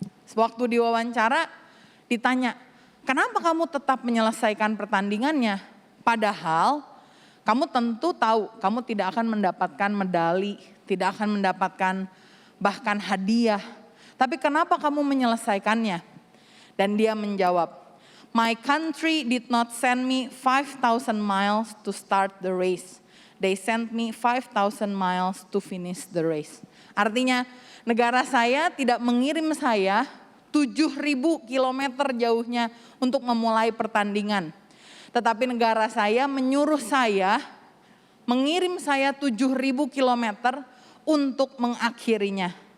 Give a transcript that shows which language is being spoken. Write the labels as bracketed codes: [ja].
[id] Sewaktu diwawancara ditanya, kenapa kamu tetap menyelesaikan pertandingannya? Padahal kamu tentu tahu kamu tidak akan mendapatkan medali, tidak akan mendapatkan bahkan hadiah. Tapi kenapa kamu menyelesaikannya? Dan dia menjawab, [en] my country did not send me 5,000 miles to start the race. They sent me 5,000 miles to finish the race. [id] Artinya negara saya tidak mengirim saya 7.000 kilometer jauhnya untuk memulai pertandingan. Tetapi negara saya menyuruh saya, mengirim saya 7.000 kilometer untuk mengakhirinya.